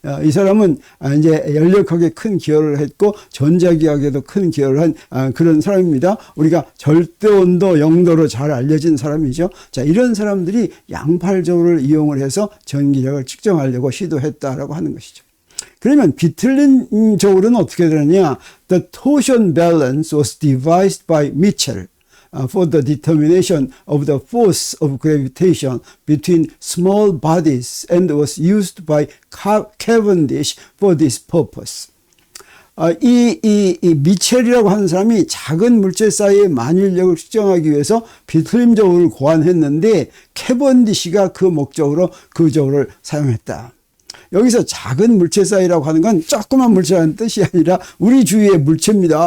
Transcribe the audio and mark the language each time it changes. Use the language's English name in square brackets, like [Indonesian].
[Korean] 이 사람은 이제 연력학에 큰 기여를 했고 전자기학에도 큰 기여를 한 그런 사람입니다. 우리가 절대온도 0도로 잘 알려진 사람이죠. 자, 이런 사람들이 양팔 저울을 이용을 해서 전기력을 측정하려고 시도했다라고 하는 것이죠. 그러면 비틀림 저울은 어떻게 되느냐? [English] The torsion balance was devised by Mitchell for the determination of the force of gravitation between small bodies and was used by Cavendish for this purpose. [Korean] 이 미첼이라고 하는 사람이 작은 물체 사이의 만일력을 측정하기 위해서 비틀림 저울을 고안했는데 캐번디시가 그 목적으로 그 저울을 사용했다. 여기서 작은 물체 사이라고 하는 건 조그만 물체라는 뜻이 아니라 우리 주위의 물체입니다.